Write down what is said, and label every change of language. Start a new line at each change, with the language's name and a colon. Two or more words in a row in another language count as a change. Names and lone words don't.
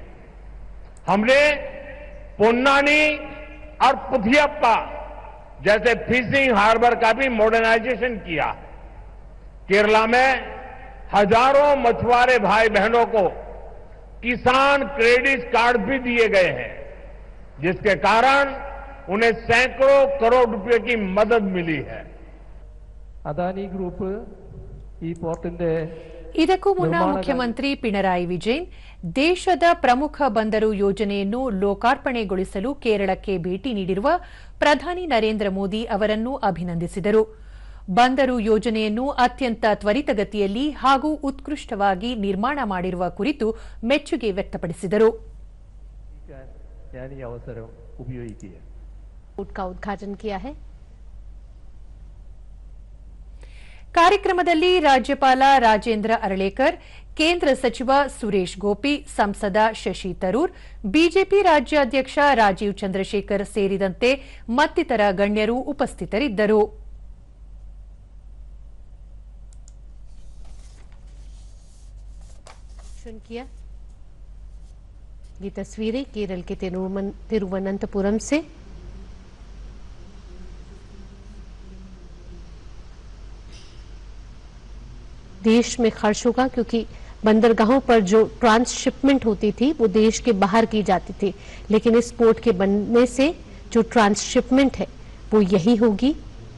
Hindi: हमने पोन्नानी और पुथियप्पा जैसे
English: fishing harbour
Hindi: का भी मॉडर्नाइजेशन किया है। केरला में हजारों मछुआरे भाई बहनों को किसान क्रेडिट कार्ड भी दिए गए हैं, जिसके कारण उन्हें सैकड़ों करोड़ रुपए की मदद मिली है।
Malayalam: അദാനി ഗ്രൂപ്പ് ഈ പോർട്ടിന്റെ
Kannada: ಇದಕ್ಕೂ ಮುನ್ನ ಮುಖ್ಯಮಂತ್ರಿ ಪಿಣರಾಯಿ ವಿಜಯನ್ ದೇಶದ ಪ್ರಮುಖ ಬಂದರು ಯೋಜನೆಯನ್ನು ಲೋಕಾರ್ಪಣೆಗೊಳಿಸಲು ಕೇರಳಕ್ಕೆ ಭೇಟಿ ನೀಡಿರುವ ಪ್ರಧಾನಿ ನರೇಂದ್ರ ಮೋದಿ ಅವರನ್ನು ಅಭಿನಂದಿಸಿದರು. ಬಂದರು ಯೋಜನೆಯನ್ನು ಅತ್ಯಂತ ತ್ವರಿತಗತಿಯಲ್ಲಿ ಹಾಗೂ ಉತ್ಕೃಷ್ಟವಾಗಿ ನಿರ್ಮಾಣ ಮಾಡಿರುವ ಕುರಿತು ಮೆಚ್ಚುಗೆ ವ್ಯಕ್ತಪಡಿಸಿದರು.
Hindi: ಉದ್ಘಾಟನೆ किया है।
Kannada: ಕಾರ್ಯಕ್ರಮದಲ್ಲಿ ರಾಜ್ಯಪಾಲ ರಾಜೇಂದ್ರ ಅರಳೇಕರ್, ಕೇಂದ್ರ ಸಚಿವ ಸುರೇಶ್ ಗೋಪಿ, ಸಂಸದ ಶಶಿ ತರೂರ್, ಬಿಜೆಪಿ ರಾಜ್ಯಾಧ್ಯಕ್ಷ ರಾಜೀವ್ ಚಂದ್ರಶೇಖರ್ ಸೇರಿದಂತೆ ಮತ್ತಿತರ ಗಣ್ಯರು ಉಪಸ್ಥಿತರಿದ್ದರು.
Hindi: ये तस्वीरें केरल के तिरुवनंतपुरम से। देश में खर्च होगा क्योंकि बंदरगाहों पर जो ट्रांसशिपमेंट होती थी वो देश के बाहर की जाती थी, लेकिन इस पोर्ट के बनने से जो ट्रांसशिपमेंट है वो यही होगी।